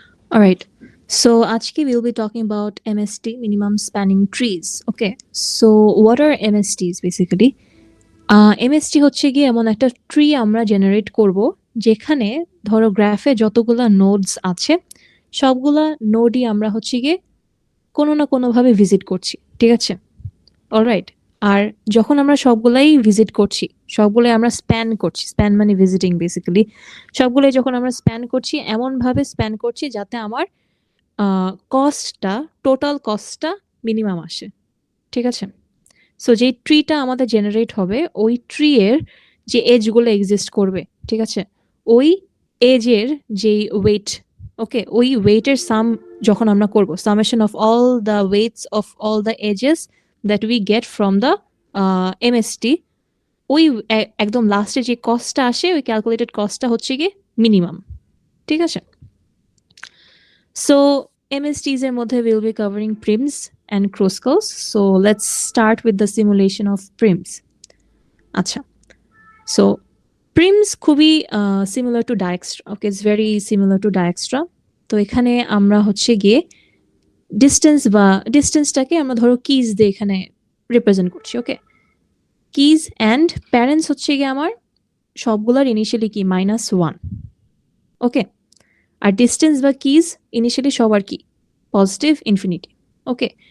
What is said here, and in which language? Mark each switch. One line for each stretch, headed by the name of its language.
English: All right. So
Bangla: আজকে
English: we'll be talking about MST, minimum spanning trees. Okay. So what are MSTs basically?
Bangla: MST হচ্ছে গিয়ে এমন একটা tree আমরা generate করব যেখানে ধরো গ্রাফে যতগুলা নোডস আছে সবগুলা নোডই আমরা হচ্ছে গিয়ে কোনো না কোনোভাবে ভিজিট করছি, ঠিক আছে? অলরাইট। আর যখন আমরা সবগুলাই ভিজিট করছি, সবগুলাই আমরা স্প্যান করছি, স্প্যান মানে ভিজিটিং বেসিক্যালি, সবগুলাই যখন আমরা স্প্যান করছি এমনভাবে স্প্যান করছি যাতে আমার কস্টটা, টোটাল কস্টটা মিনিমাম আসে, ঠিক আছে? সো যেই ট্রিটা আমাদের জেনারেট হবে ওই ট্রি এর যে এজগুলো এক্সিস্ট করবে, ঠিক আছে, ওই এজের যেই ওয়েট, ওকে, ওই ওয়েটের সাম যখন আমরা করব,
English: summation of all the weights of all the edges that we get from the MST,
Bangla: ওই একদম লাস্টে যে কস্টটা আসে ওই ক্যালকুলেটেড কস্টটা হচ্ছে গিয়ে মিনিমাম, ঠিক আছে?
English: so MSTs
Bangla: এর মধ্যে
English: we'll be covering prims and Kruskals. So let's start with the simulation of prims. আচ্ছা, so prims
Bangla: খুবই
English: similar to Dijkstra. Okay, it's very similar to Dijkstra.
Bangla: তো এখানে আমরা হচ্ছে গিয়ে ডিস্টেন্স বা ডিস্টেন্সটাকে আমরা ধরো কিজ দিয়ে এখানে রিপ্রেজেন্ট করছি, ওকে? কিজ অ্যান্ড প্যারেন্টস হচ্ছে গিয়ে আমার সবগুলার ইনিশিয়ালি কি -1, ওকে? আর ডিস্টেন্স বা কিজ ইনিশিয়ালি সবার কি পজিটিভ ইনফিনিটি, ওকে?